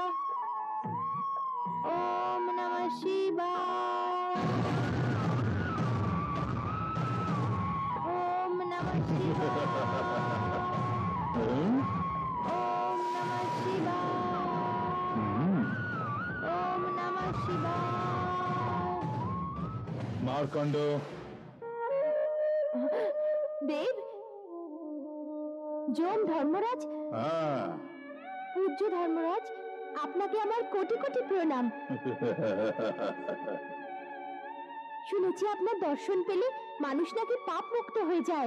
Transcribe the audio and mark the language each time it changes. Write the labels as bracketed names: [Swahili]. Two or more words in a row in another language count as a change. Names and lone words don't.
[Sanskrit] ওম নমঃ শিবায়। ওম নমঃ শিবায়। ওম নমঃ শিবায়। ওম নমঃ শিবায়। [Bangla] মার্কণ্ড, দেব, যম ধর্মরাজ, হ্যাঁ, পূজ্য ধর্মরাজ, আপনাকে আমার কোটি কোটি প্রণাম। শুনেছি আপনার দর্শন পেলে মানুষ নাকি পাপ মুক্ত হয়ে যায়।